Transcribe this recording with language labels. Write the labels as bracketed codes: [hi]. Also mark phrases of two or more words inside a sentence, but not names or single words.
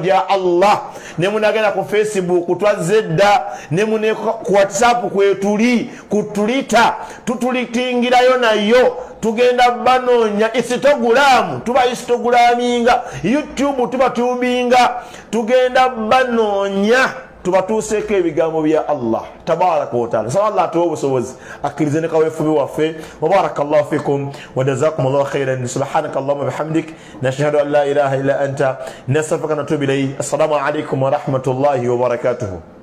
[lg] gya Allah ne munagenda ku Facebook twazedda ne mune ku WhatsApp kwetuli ku Twitter tutulitingirayo nayo tugenda banonya Instagram tuba Instagraminga YouTube tuba tubinga tugenda banonya tubatuuseko ebigambo bya Allah [ar] تبارك وتعالى [lg] sa Allah atuwa obusobozi akkirize ne kaweefubi waffe wa [ar] بارك الله فيكم وجزاكم الله خيرا سبحانك اللهم بحمدك نشهد أن لا إله إلا أنت نستغفرك ونتوب إليك السلام عليكم ورحمة الله وبركاته.